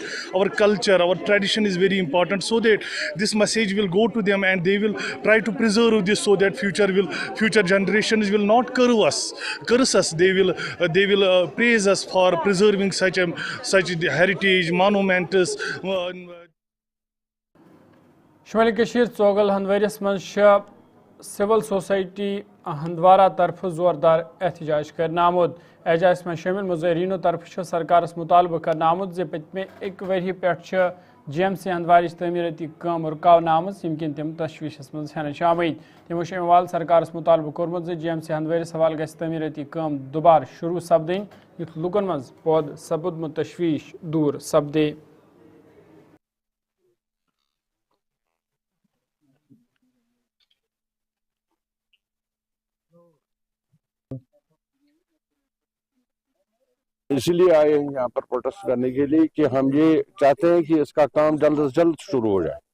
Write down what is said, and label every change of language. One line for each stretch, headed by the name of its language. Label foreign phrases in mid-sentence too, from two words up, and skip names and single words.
English: Our culture, our tradition is very important, so that this message will go to them and they will try to preserve this, so that future generations will not curse us. They will praise us for preserving such heritage monuments.
Kashmiri: شمالی کشیر ژوگل ہندوارس من
English: civil society
Kashmiri: ہندوارہ طرف زوردار احتجاج کرنا آمد. احتجاج میں شامل مظاہرینوں طرف سرکارس مطالبہ کرنا آمد زِ پتمہ ایک ؤری پٮ۪ٹھ جی ایم سی ہندوارچ تعمیراتی کام رکاونہٕ آمٕژ ییٚمہِ کِنۍ تِم تشویشس منٛز ہٮ۪نہٕ چھِ آمٕتۍ. تِمو چھُ اَمہِ حوالہٕ سرکارس مطالبہٕ کوٚرمُت زِ جی ایم سی ہندوارس حوالہٕ گژھِ تعمیراتی کٲم دُبارٕ شروٗع سپدٕنۍ یُتھ لُکن منٛز پٲدٕ سپُدمُت تشویش دوٗر سپدے.
Urdu: اسی لیے آئے ہیں یہاں پر پروٹیسٹ کرنے کے لیے کہ ہم یہ چاہتے ہیں کہ اس کا کام جلد از جلد شروع ہو جائے.